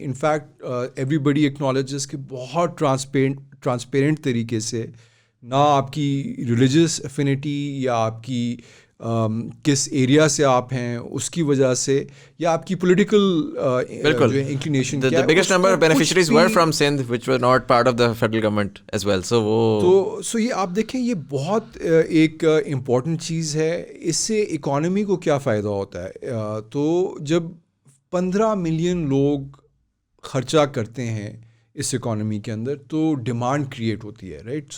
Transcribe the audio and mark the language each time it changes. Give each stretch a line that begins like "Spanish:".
English: in fact every body acknowledges
Urdu: کہ بہت transparent طریقے سے، نہ آپ کی ریلیجیس افینٹی یا آپ کی کس ایریا سے آپ ہیں اس کی وجہ سے یا آپ کی political inclination.
English: The biggest number of beneficiaries were from Sindh which were not part of the federal government as well.
Urdu: So یہ آپ دیکھیں یہ بہت ایک امپورٹنٹ چیز ہے. اس سے اکانومی کو کیا فائدہ ہوتا ہے؟ تو جب 15 ملین لوگ خرچہ کرتے ہیں اس اکانومی کے اندر تو ڈیمانڈ کریٹ ہوتی ہے، رائٹ.